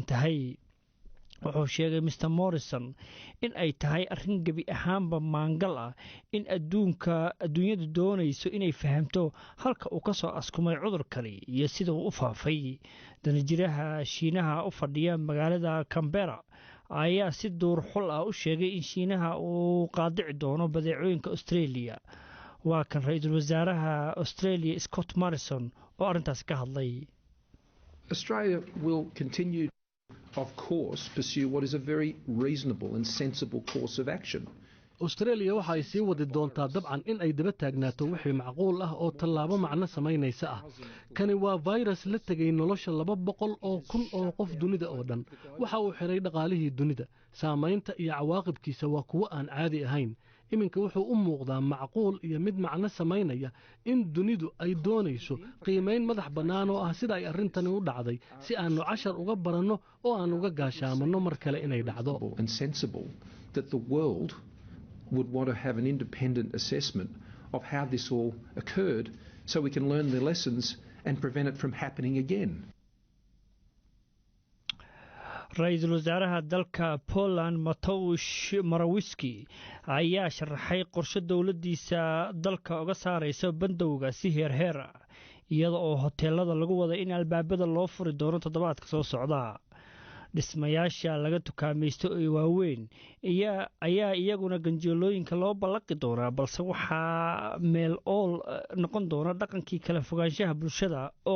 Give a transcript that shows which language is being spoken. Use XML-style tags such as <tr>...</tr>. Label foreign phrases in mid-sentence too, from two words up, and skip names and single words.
<so>tahay wuxuu sheegay Mr Morrison in ay tahay arrin gabi ahaanba maangal ah in adduunyadu doonayso inay fahamto halka uu ka soo askumay cudurkani iyo sida uu u faafay danjiraha Shiinaha u fadhiya magaalada Canberra ayaa si duur xul ah u sheegay in Shiinaha uu qaadici doono badeecooyinka Australia waa kan ra'iisul wasaaraha Australia Scott Morrison oo arrintaas ka hadlay</so> <en>Australia will continue of course pursue what is a very reasonable and sensible course of action.</en> <so>Australia waxa ay sii wadi doontaa dabcan in ay daba taagnaato wixii macquul ah oo tallaabo macno samaynaysa ah kani waa virus la tagay nolosha 200 oo kun oo qof dunida oo dhan waxa uu xiray dhaqaalihii dunida saamaynta iyo cawaaqibkiisa waa kuwa aan caadi ahayn iminka wuxuu u muuqdaa macquul iyo mid macno samaynaya in dunidu ay doonayso qiimeyn madax bannaan oo ah sida ay arrintani u dhacday si aanu cashar uga baranno oo aan uga gaashaamano mar kale inay dhacdo</so> <en>and sensible that the world would want to have an independent assessment of how this all occurred so we can learn the lessons and prevent it from happening again.</en> <so>ra'iisul wasaaraha dalka Poland Mateusz Morawiecki ayaa sharaxay qorshe dawladdiisa dalka uga saaraysa bandowga si heer iyada oo hoteelada lagu wada in albaabada loo furi doono toddobaadka soo socda dhismayaasha laga tukaamaysto ee waaweyn ayaa iyaguna ganjeelooyinka loo ballaqi doonaa balse waxaa meel ool noqon doona dhaqankii kala fogaanshaha bulshada oo</so>